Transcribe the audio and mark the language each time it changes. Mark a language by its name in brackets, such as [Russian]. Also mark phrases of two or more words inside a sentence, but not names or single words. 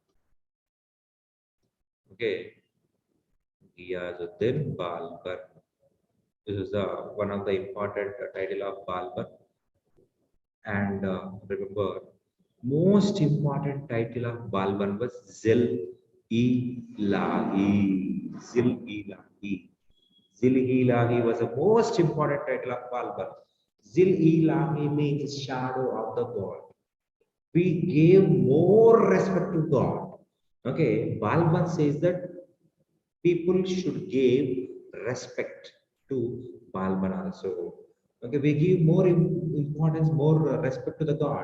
[English] Okay, Ghiyazuddin Balban. This is one of the important title of Balban. And remember, Most important title of Balban was Zil-e-Lahi. Zil-e-Lahi. Zil-e-Lahi was the most important title of Balban. Zil-e-Lahi means shadow of the God. We gave more respect to God. Okay, Balban says that people should give respect to Balban also. Okay, we give more importance, more respect to the God.